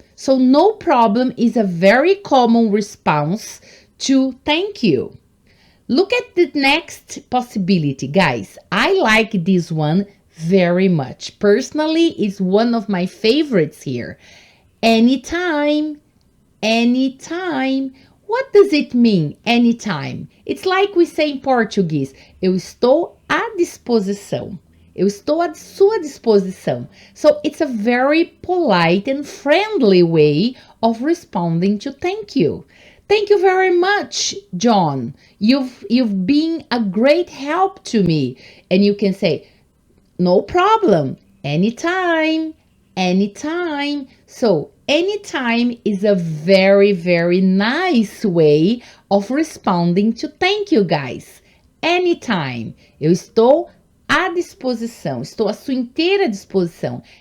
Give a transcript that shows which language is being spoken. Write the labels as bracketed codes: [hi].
[en] So no problem is a very common response to thank you. Look at the next possibility, guys. I like this one very much. Personally, it's one of my favorites here. Anytime, anytime. What does it mean, anytime? It's like we say in Portuguese, [pt] eu estou à disposição. Eu estou à sua disposição. [en] So it's a very polite and friendly way of responding to thank you. Thank you very much, John. You've been a great help to me. And you can say, no problem, anytime, anytime. So anytime is a very, very nice way of responding to thank you, guys. [pt] Anytime. Eu estou à disposição. Estou à sua inteira disposição.